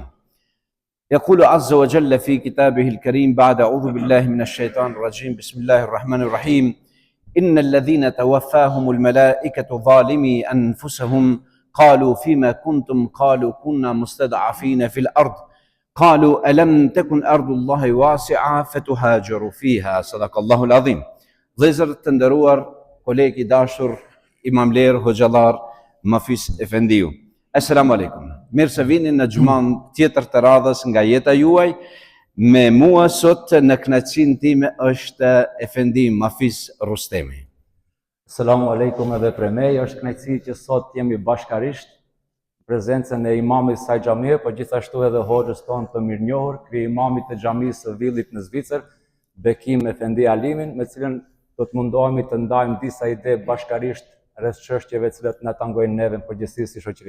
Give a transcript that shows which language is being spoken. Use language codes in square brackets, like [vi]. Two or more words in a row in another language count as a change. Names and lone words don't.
[ar] يقول عز وجل في كتابه الكريم بعد أعوذ بالله من الشيطان الرجيم بسم الله الرحمن الرحيم إن الذين توفاهم الملائكة ظالمي أنفسهم قالوا فيما كنتم قالوا كنا مستضعفين في الأرض قالوا ألم تكن أرض الله واسعة فتهاجروا فيها صدق الله العظيم. [sq] Vëllezër të nderuar, kolegë i dashur, imamler, hoxhallar, Mafis Efendiu. [ar] السلام عليكم. [sq] Mirë se vini në xhuman tjetër të radhës nga jeta juaj. Me mua sot në kënaqësinë time është Efendi Mafis Rustemi. [ar] السلام عليكم [sq] edhe prej meje, është kënaqësi që sot jemi bashkarisht në prezencën e imamit saj xhamie, por gjithashtu edhe hoxhës tonë të mirënjohur, ky imamit të xhamisë së Villit në Zvicër, Bekim Efendi Alimin, me cilën do të mundohemi të ndajmë disa ide bashkarisht rreth çështjeve të cilat na tangojnë neve në përgjithësi si shoqëri.